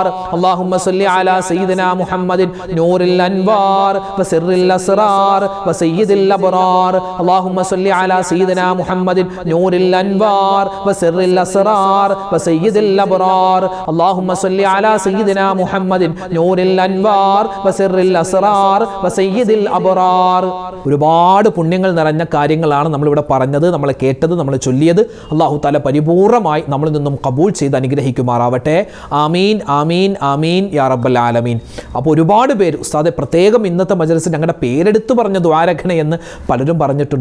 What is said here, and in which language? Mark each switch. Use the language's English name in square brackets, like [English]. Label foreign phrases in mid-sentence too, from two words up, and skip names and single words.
[Arabic] اللهم صل على سيدنا محمد نور الأنوار وسر الأسرار وسيد الأبرار. اللهم صل على سيدنا محمد نور الأنوار وسر الأسرار وسيد الأبرار. اللهم صل على سيدنا محمد نور الأنوار وسر الأسرار وسيد الأبرار. [Malayalam] ഒരുപാട് പുണ്യങ്ങൾ നിറഞ്ഞ കാര്യങ്ങളാണ് നമ്മളിവിടെ പറഞ്ഞത്, നമ്മൾ കേട്ടത്, നമ്മൾ ചൊല്ലിയത്. [Arabic] الله تعالى [Malayalam] പരിപൂർണമായി നമ്മളിൽ നിന്നും കബൂൽ ചെയ്ത് അനുഗ്രഹിക്കുമാറാവട്ടെ. [Arabic] آمين آمين آمين يا رب العالمين. [Malayalam] അപ്പോൾ ഒരുപാട് പേര് ഉസ്താദെ പ്രത്യേകം ഇന്നത്തെ മജ്‌ലിസിൽ ഞങ്ങളുടെ പേരെടുത്ത് പറഞ്ഞ ദുആരഖണ എന്ന് പലരും പറഞ്ഞിട്ടുണ്ട്.